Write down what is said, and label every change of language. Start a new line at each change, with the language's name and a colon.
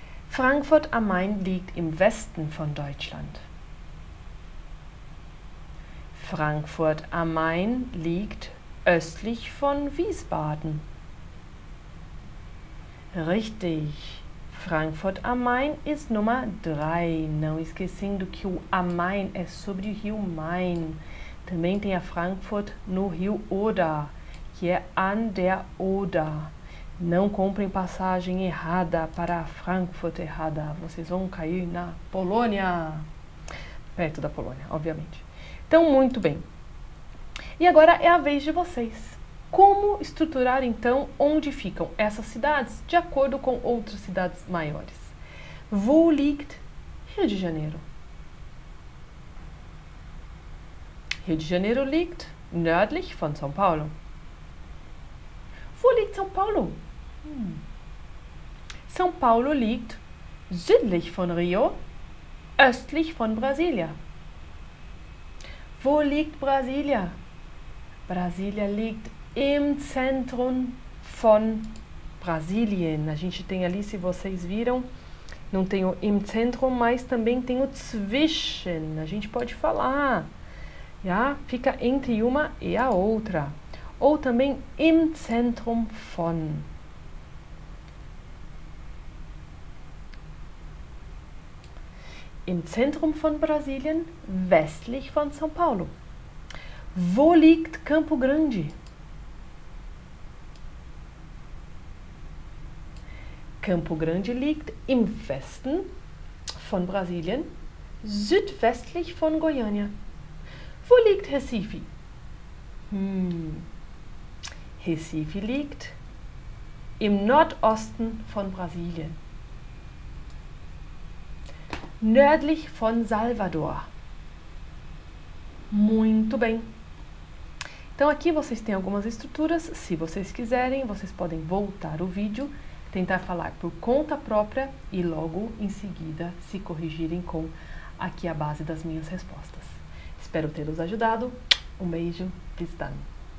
German: Frankfurt am Main liegt im Westen von Deutschland. Frankfurt am Main liegt östlich von Wiesbaden. Richtig, Frankfurt am Main ist Nummer 3.
Portuguese: Não esquecendo que o am Main é sobre o rio Main. Também tem a Frankfurt no rio Oder, que é an der Oder. Não comprem passagem errada para a Frankfurt errada. Vocês vão cair na Polônia. Perto da Polônia, obviamente. Então, muito bem. E agora é a vez de vocês. Como estruturar, então, onde ficam essas cidades de acordo com outras cidades maiores?
German: Wo liegt Rio de Janeiro? Rio de Janeiro liegt nördlich von São Paulo. Wo liegt São Paulo? São Paulo liegt Südlich von Rio, östlich von Brasília. Wo liegt Brasília? Brasília liegt im Zentrum von Brasilien.
Portuguese: A gente tem ali, se vocês viram, não tem o im Zentrum, mas também tem o zwischen. A gente pode falar, já? Fica entre uma e a outra. Ou também im Zentrum von.
German: Im Zentrum von Brasilien, westlich von São Paulo. Wo liegt Campo Grande? Campo Grande liegt im Westen von Brasilien, südwestlich von Goiânia. Wo liegt Recife? Recife liegt im Nordosten von Brasilien, nördlich von Salvador.
Portuguese: Muito bem. Então aqui vocês têm algumas estruturas. Se vocês quiserem, vocês podem voltar o vídeo, tentar falar por conta própria e logo em seguida se corrigirem com aqui a base das minhas respostas. Espero tê-los ajudado. Um beijo.
German: Bis dann.